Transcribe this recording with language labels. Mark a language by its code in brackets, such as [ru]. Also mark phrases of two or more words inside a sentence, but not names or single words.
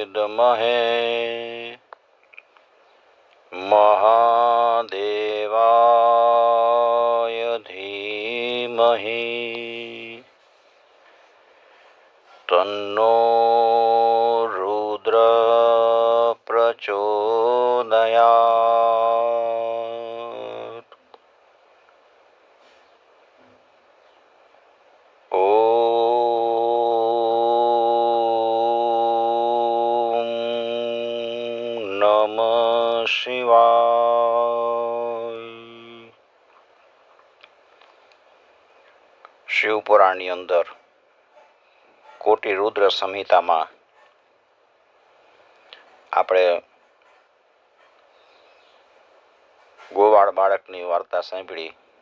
[sa] विद्महे महादेवाय धीमहि तन्नो रुद्र प्रचोदयात्। ओम नमः शिवाय। [gu] શિવપુરાણની અંદર કોટી રુદ્ર સંહિતામાં આપણે ગોવાળ બાળકની વાર્તા સાંભળી.